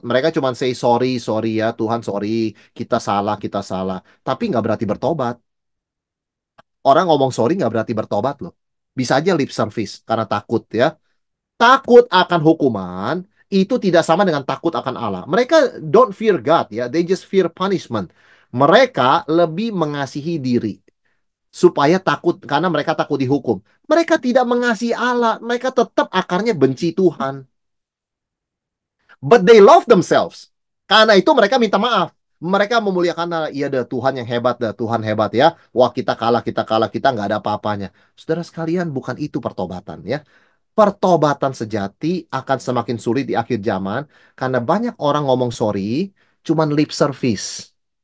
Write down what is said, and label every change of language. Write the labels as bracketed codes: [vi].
[id] Mereka cuma say sorry, sorry ya Tuhan, sorry. Kita salah. Tapi nggak berarti bertobat. Orang ngomong sorry nggak berarti bertobat loh. Bisa aja lip service karena takut ya. Takut akan hukuman itu tidak sama dengan takut akan Allah. [en] Mereka don't fear God ya. They just fear punishment. [id] Mereka lebih mengasihi diri supaya takut karena mereka takut dihukum. Mereka tidak mengasihi Allah, mereka tetap akarnya benci Tuhan. [en] But they love themselves. [id] Karena itu mereka minta maaf. Mereka memuliakan Allah. Iya dah Tuhan yang hebat dah, Tuhan hebat ya. Wah kita kalah, kita nggak ada apa-apanya. Saudara sekalian, bukan itu pertobatan ya. Pertobatan sejati akan semakin sulit di akhir zaman karena banyak orang ngomong sorry, cuman lip service.